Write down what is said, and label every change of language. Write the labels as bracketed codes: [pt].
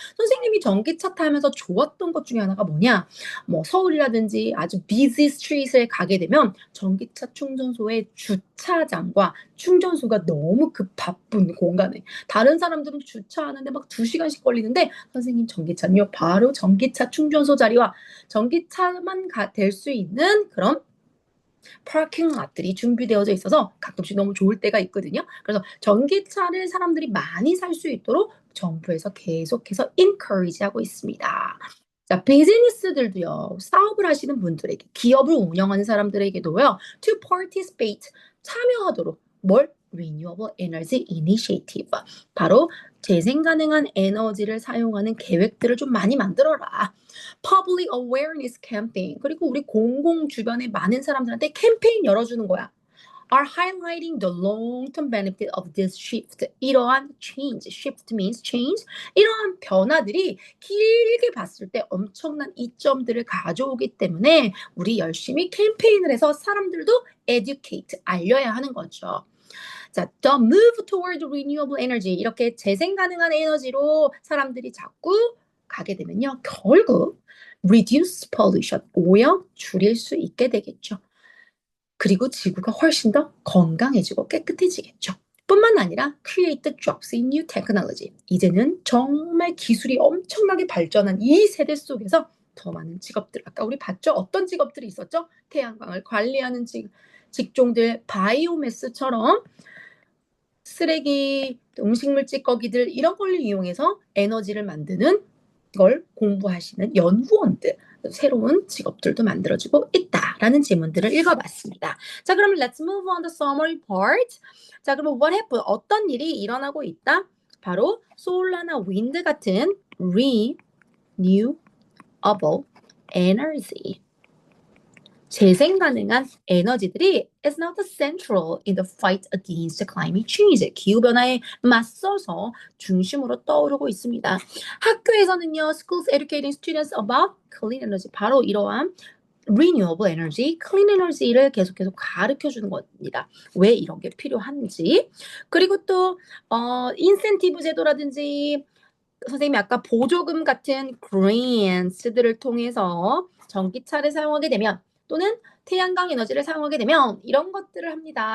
[ko] 선생님이 전기차 타면서 좋았던 것 중에 하나가 뭐냐? 뭐 서울이라든지 아주 비지 스트리트에 가게 되면 전기차 충전소의 주차장과 충전소가 너무 그 바쁜 공간에 다른 사람들은 주차하는데 막 2시간씩 걸리는데 선생님 전기차는요, 바로 전기차 충전소 자리와 전기차만 될 수 있는 그런 파킹 랏들이 준비되어져 있어서 가끔씩 너무 좋을 때가 있거든요. 그래서 전기차를 사람들이 많이 살 수 있도록 정부에서 계속해서 encourage하고 있습니다. 자, 비즈니스들도요, 사업을 하시는 분들에게, 기업을 운영하는 사람들에게도요, [en] to participate, [ko] 참여하도록 뭘? [en] Renewable Energy Initiative. [ko] 바로 재생 가능한 에너지를 사용하는 계획들을 좀 많이 만들어라. [en] Public Awareness Campaign. [ko] 그리고 우리 공공 주변에 많은 사람들한테 캠페인 열어주는 거야. [en] Are highlighting the long-term benefit of this shift. [ko] 이러한 [en] change, shift means change. [ko] 이러한 변화들이 길게 봤을 때 엄청난 이점들을 가져오기 때문에 우리 열심히 캠페인을 해서 사람들도 educate, 알려야 하는 거죠. [en] 자, the move toward renewable energy. [ko] 이렇게 재생 가능한 에너지로 사람들이 자꾸 가게 되면요. 결국 [en] reduce pollution, [ko] 오염 줄일 수 있게 되겠죠. 그리고 지구가 훨씬 더 건강해지고 깨끗해지겠죠. 뿐만 아니라 [en] create the jobs in new technology. [ko] 이제는 정말 기술이 엄청나게 발전한 이 세대 속에서 더 많은 직업들, 아까 우리 봤죠? 어떤 직업들이 있었죠? 태양광을 관리하는 직종들, 바이오매스처럼 쓰레기, 음식물 찌꺼기들 이런 걸 이용해서 에너지를 만드는 걸 공부하시는 연구원들, 새로운 직업들도 만들어지고 있다라는 질문들을 읽어봤습니다. 자, 그럼 [en] let's move on the summary part. [ko] 자, 그럼 [en] what happened? [ko] 어떤 일이 일어나고 있다? 바로 솔라나 윈드 같은 renewable energy. 재생 가능한 에너지들이 [en] is not central in the fight against climate change. [ko] 기후변화에 맞서서 중심으로 떠오르고 있습니다. 학교에서는요, [en] schools educating students about clean energy. [ko] 바로 이러한 renewable energy, clean energy를 계속해서 가르쳐 주는 겁니다. 왜 이런 게 필요한지. 그리고 또, 인센티브 제도라든지, 선생님이 아까 보조금 같은 grants들을 통해서 전기차를 사용하게 되면 또는 태양광 에너지를 사용하게 되면 이런 것들을 합니다.